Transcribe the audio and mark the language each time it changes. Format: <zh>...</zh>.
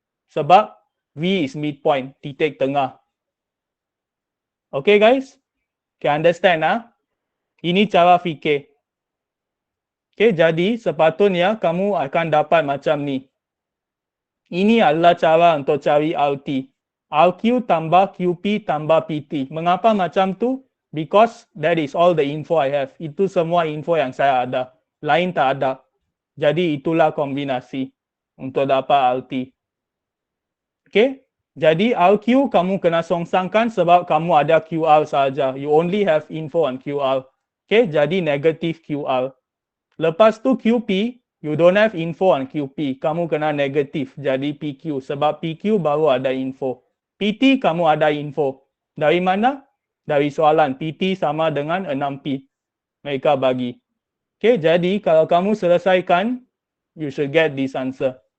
<ms>Sebab</ms> <en>V is midpoint,</en> <ms>titik tengah. Okay guys?</ms> <en>Can understand</en> <ms>Ini cara fikir. Okay, jadi sepatutnya kamu akan dapat macam ni. Ini adalah cara untuk cari RT. RQ tambah QP tambah PT. Mengapa macam tu?</ms> <en>Because that is all the info I have.</en> <ms>Itu semua info yang saya ada. Lain tak ada. Jadi itulah kombinasi untuk dapat RT. Okay, jadi RQ kamu kena songsangkan sebab kamu ada QR saja.</ms> <en>You only have info on QR. Okay,</en> <ms>jadi negatif QR. Lepas tu</ms> <en>QP, you don't have info on QP.</en> <ms>Kamu kena negatif, jadi PQ. Sebab PQ baru ada info. PT kamu ada info. Dari mana? Dari soalan. PT sama dengan 6P. Mereka bagi. Okay, jadi kalau kamu selesaikan,</ms> <en>you should get this answer.</en>